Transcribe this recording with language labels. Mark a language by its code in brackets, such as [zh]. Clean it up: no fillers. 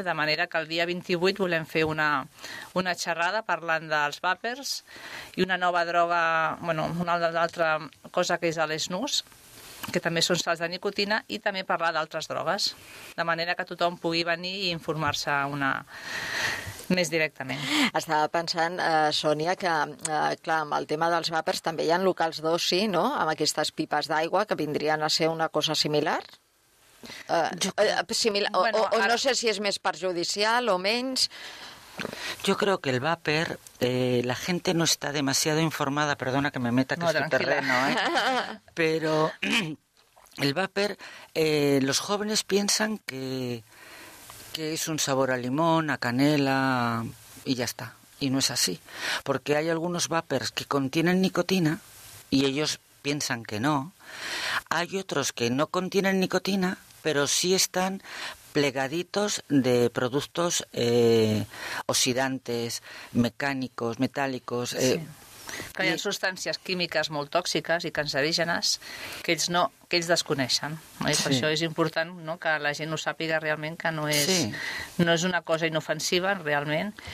[ca] De manera que el dia 28 volem fer una xerrada parlant dels vapers i una nova droga, bueno, una altra cosa que és l'esnús, que també són sals de nicotina, i també parlar d'altres drogues, de manera que tothom pugui venir i informar-se més directament. Estava pensant, Sònia, que, clar, amb el tema dels vapers també hi ha locals d'oci, no?, amb aquestes pipes d'aigua que vindrien a ser una cosa similar. No sé si és més perjudicial o menys. [es] Yo creo que el vaper, la gente no está demasiado informada, perdona que me meta que es tu terreno, pero el vaper, los jóvenes piensan que es un sabor a limón, a canela y ya está, y no es así, porque hay algunos vapers que contienen nicotina y ellos piensan que no, hay otros que no contienen nicotina, pero sí están plegaditos de productos oxidantes, mecánicos, metálicos. [ca] Que hi ha substàncies químiques molt tòxiques i cancerígenes que ells, no, que ells desconeixen. No? Per això és important, no?, que la gent ho sàpiga realment, que no és una cosa inofensiva realment.